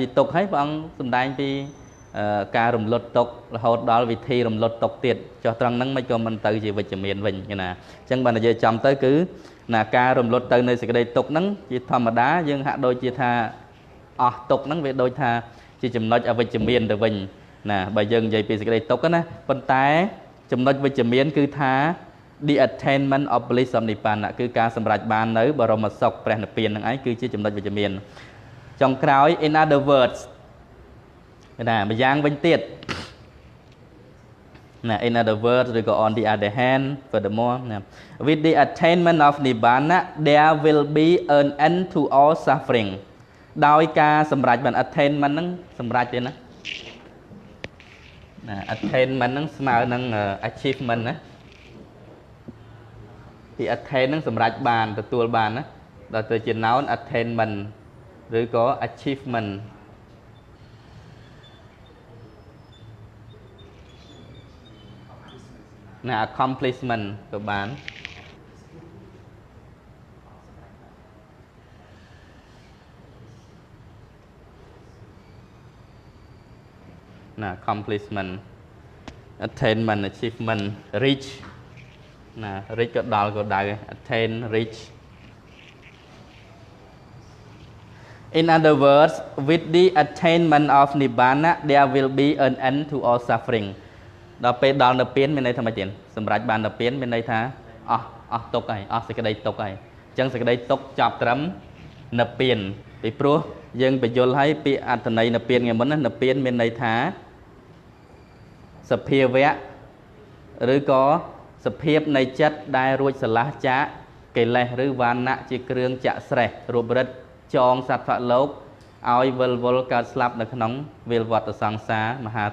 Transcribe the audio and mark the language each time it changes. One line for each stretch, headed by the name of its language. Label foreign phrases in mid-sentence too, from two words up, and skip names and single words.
Khmer: ទុក្ខហើយព្រះអង្គសម្ដែងពីការរំលត់ទុក្ខរហូតដល់វិធីរំលត់ទុក្ខទៀតចុះត្រង់ហ្នឹងមិនក៏មិនទៅជាវិជ្ជមានវិញ ណាអញ្ចឹងបើនិយាយចំទៅគឺការរំលត់ទៅនៃសេចក្តីទុក្ខហ្នឹងជាធម្មតាយើងហាក់ដូចជាថាអស់ទុក្ខហ្នឹងវាដូចថាជាចំណុចអវិជ្ជមានទៅវិញណាបើយើងនិយាយពីសេចក្តីទុក្ខណាប៉ុន្តែចំណុចវិជ្ជមានគឺថា
English: the attainment of bliss of nibbana
Khmer: គឺការសម្រេចបាននៅបរមសុខព្រះនិព្វានហ្នឹងឯងគឺជាចំណុចវិជ្ជមានចុងក្រោយ
English: in other words
Khmer: ណាម្យ៉ាងវិញទៀត ណា
English: in other words
Khmer: ឬក៏
English: on the other hand furthermore with the attainment of nibbana there will be an end to all suffering
Khmer: ដោយការសម្រេចបាន attainment ហ្នឹងសម្រេចទេណាattainment ហ្នឹងស្មើនឹង achievement ណា ពី attain ហ្នឹងសម្រេចបានទទួលបានណាដល់ទៅជា noun attainment ឬក៏ achievement ណា accomplishment ក៏បាន ណា
English: accomplishment attainment achievement reach
Khmer: ណា reach ក៏ដល់ក៏ដៅ
English: attain reach in other words with the attainment of nibbana there will be an end to all suffering
Khmer: ដល់ពេលដល់និព្វានមានន័យថាម៉េចទៀតសម្រាប់បាននិព្វានមានន័យថាអស់ទុក្ខ ហើយអស់សេចក្តីទុក្ខហើយអញ្ចឹងសេចក្តីទុក្ខចាប់ត្រឹមនិព្វានពីព្រោះយើងបញ្យល់ឲ្យពាក្យអត្ថន័យនិព្វានថ្ងៃមុនណានិព្វានមានន័យថាសភាវៈឬក៏សភាពនៃចិត្តដែលរួចស្រឡះចាកកិលេសឬវណ្ណៈជាគ្រឿងចាក់ស្រេះរូបរិទ្ធចងសត្វលោកឲ្យវិលវល់កើតស្លាប់នៅក្នុងវាលវដ្តសង្សារមហា